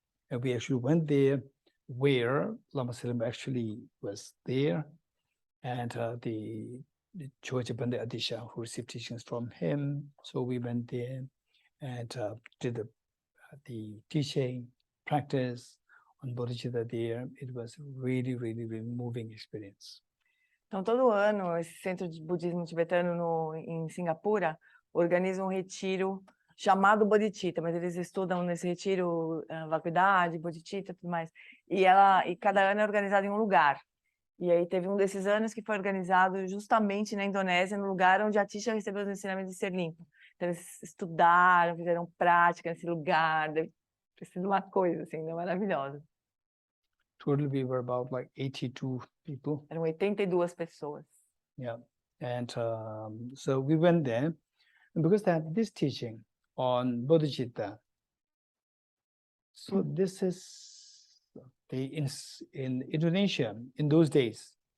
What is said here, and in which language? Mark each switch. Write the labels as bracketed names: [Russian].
[English] And we actually went there where Lama Serlimba actually was there, and the Choje Pandya Atisha who received teachings from him. So we went there and did the teaching, practice on Bodhicitta there. It was really, really, really moving experience. [Portuguese] Então, todo ano, esse Centro de Budismo Tibetano em Singapura organiza um retiro chamado Bodhicitta, mas eles estudam nesse retiro Vacuidade, Bodhicitta e tudo mais. E cada ano é organizado em um lugar. E aí teve um desses anos que foi organizado justamente na Indonésia, no lugar onde a Atisha recebeu os ensinamentos de Serlimpa. Então eles estudaram, fizeram prática nesse lugar, deve ter sido uma coisa assim, maravilhosa. [English] Total we were about like 82 people. [Portuguese] Eram 82 pessoas. [English] Yeah, and so we went there, and because they had this teaching on Bodhicitta, so this is in Indonesia in those days.